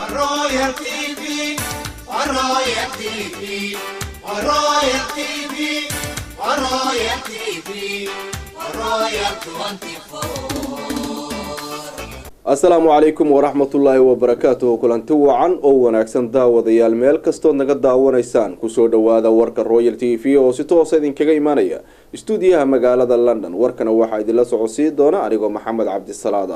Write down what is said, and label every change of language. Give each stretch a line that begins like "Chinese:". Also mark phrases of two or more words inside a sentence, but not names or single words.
Somali: Royal TV, Royal TV, Royal TV, Royal TV, Royal 24.
Arabic: السلام عليكم ورحمة الله وبركاته.
Somali: kulanti wacan oo wanaagsan daawadayaal meel kastoo naga daawanaysaan kusoo dhawaada warka Royal TV oo si toos ah idinkaga imaanaya stuudiyaha magaalada London. warkana waxaa idinla socodsiin doona anigoo Maxamed Cabdisalaada.